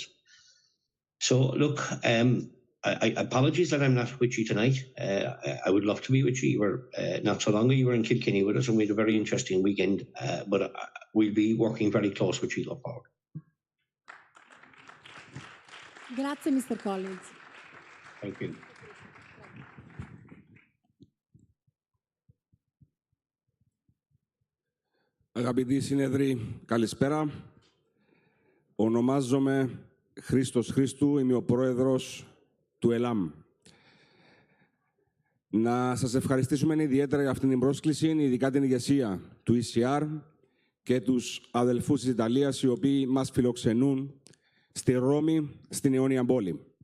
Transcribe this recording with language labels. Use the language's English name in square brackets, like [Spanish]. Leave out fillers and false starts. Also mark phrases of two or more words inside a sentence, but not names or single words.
[English] So look, I apologies that I'm not with you tonight. I would love to be with you. You were not so long ago, you were in Kilkenny with us, and we had a very interesting weekend, but we'll be working very close with you going forward. Grazie, Mr. Collins. Thank you. [Greek] Αγαπητοί συνέδροι, καλησπέρα. Ονομάζομαι Χρήστος Χρήστου, είμαι ο πρόεδρος του ΕΛΑΜ. Να σας ευχαριστήσουμε ιδιαίτερα για αυτήν την πρόσκληση, ειδικά την ηγεσία του ECR και τους αδελφούς της Ιταλίας, οι οποίοι μας φιλοξενούν στη Ρώμη, στην αιώνια πόλη.